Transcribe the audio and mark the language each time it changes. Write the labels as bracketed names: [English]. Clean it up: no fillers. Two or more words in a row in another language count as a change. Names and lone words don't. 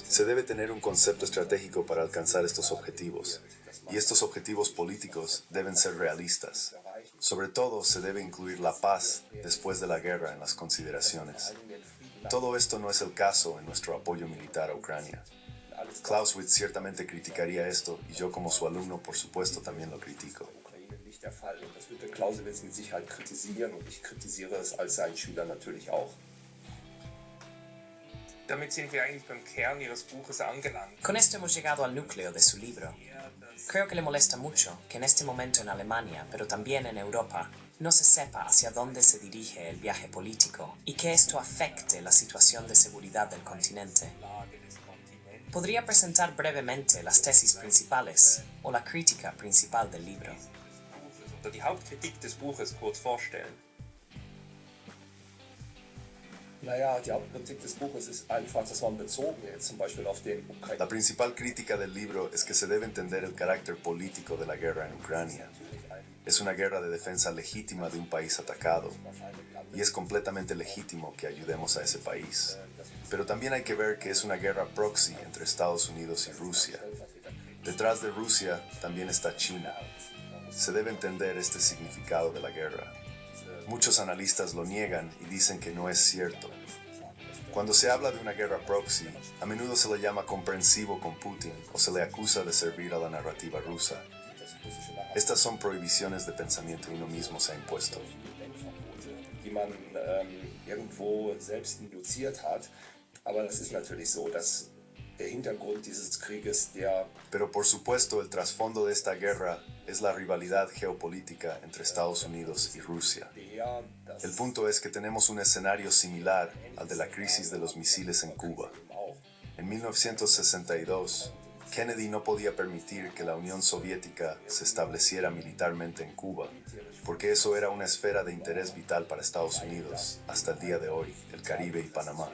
[Spanish] Se debe tener un concepto estratégico para alcanzar estos objetivos, y estos objetivos políticos deben ser realistas. Sobre todo, se debe incluir la paz después de la guerra en las consideraciones. Todo esto no es el caso en nuestro apoyo militar a Ucrania. Clausewitz ciertamente criticaría esto y yo como su alumno por supuesto también lo critico. [German] Nicht der Fall. Und das wird der Clausewitz mit Sicherheit kritisieren und ich kritisiere es als sein Schüler natürlich auch. Damit sind wir eigentlich beim Kern Ihres Buches angelangt. [Spanish] Con esto hemos llegado al núcleo de su libro. Creo que le molesta mucho que en este momento en Alemania, pero también en Europa, no se sepa hacia dónde se dirige el viaje político y que esto afecte la situación de seguridad del continente. ¿Podría presentar brevemente las tesis principales o la crítica principal del libro? [German] Oder die Hauptkritik des Buches kurz vorstellen. Naja, die Hauptkritik des Buches ist einfach, dass man bezogen jetzt zum Beispiel auf den Ukraine. [Spanish] La principal crítica del libro es que se debe entender el carácter político de la guerra en Ucrania. Es una guerra de defensa legítima de un país atacado y es completamente legítimo que ayudemos a ese país. Pero también hay que ver que es una guerra proxy entre Estados Unidos y Rusia. Detrás de Rusia también está China. Se debe entender este significado de la guerra. Muchos analistas lo niegan y dicen que no es cierto. Cuando se habla de una guerra proxy, a menudo se le llama comprensivo con Putin o se le acusa de servir a la narrativa rusa. Estas son prohibiciones de pensamiento y uno mismo se ha impuesto. [German] Die man irgendwo selbst induziert hat. Aber das ist natürlich so, dass der Hintergrund dieses Krieges, [Spanish] Pero por supuesto el trasfondo de esta guerra es la rivalidad geopolítica entre Estados Unidos y Rusia. El punto es que tenemos un escenario similar al de la crisis de los misiles en Cuba. En 1962, Kennedy no podía permitir que la Unión Soviética se estableciera militarmente en Cuba, porque eso era una esfera de interés vital para Estados Unidos hasta el día de hoy, el Caribe y Panamá.